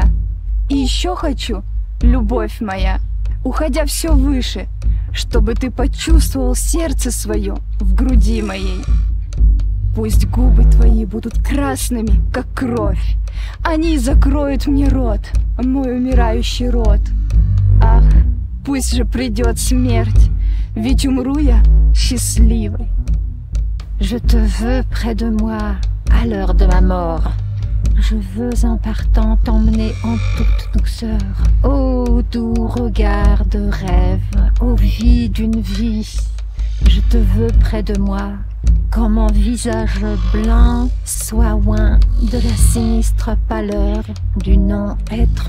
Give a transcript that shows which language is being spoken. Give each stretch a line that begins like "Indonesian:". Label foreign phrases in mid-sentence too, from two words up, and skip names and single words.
Russian: И еще хочу, любовь моя, уходя все выше, чтобы ты почувствовал сердце свое в груди моей. Пусть губы твои будут красными, как кровь. Они закроют мне рот, мой умирающий рот. Ах, пусть же придет смерть ведь умру я счастливой.
French: Je te veux près de moi à l'heure de ma mort. Je veux en partant t'emmener en toute douceur. Ô doux regard de rêve, ô vie d'une vie. Je te veux près de moi, quand mon visage blanc soit loin de la sinistre pâleur du non-être.